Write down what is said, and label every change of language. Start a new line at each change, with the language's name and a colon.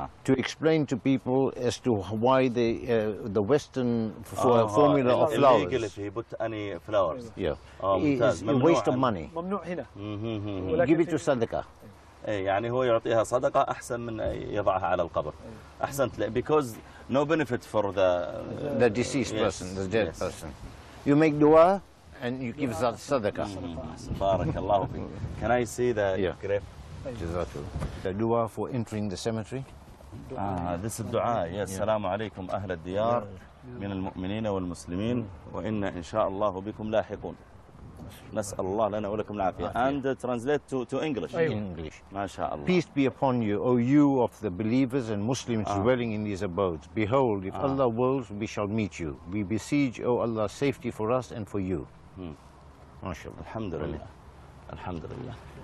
English: To explain to people as to why the Western formula of flowers. Illegal if he put any flowers. Yeah. It's a waste of money.
Arabic: ممنوع هنا.
English: Give it to صدقة.
Arabic: يعني هو يعطيها صدقة أحسن من يضعها على القبر. أحسنت.
English: Because no benefit for the deceased person, the dead person. You make dua and you give that صدقة.
Arabic: بارك الله فيك.
English: Can I see the grave? Jazakallah. The dua for entering the cemetery. This is dua. Yes.
Arabic: السلام عليكم أهل الديار من المؤمنين والمسلمين وإن شاء الله بكم لاحقون. نسأل الله لنا ولكم العافية.
English: And translate to English. In English.
Arabic: ما شاء الله.
English: Peace be upon you, O you of the believers and Muslims dwelling in these abodes. Behold, if Allah wills, we shall meet you. We beseech, O Allah, safety for us and for you.
Arabic: ما شاء الله. الحمد لله. الحمد لله.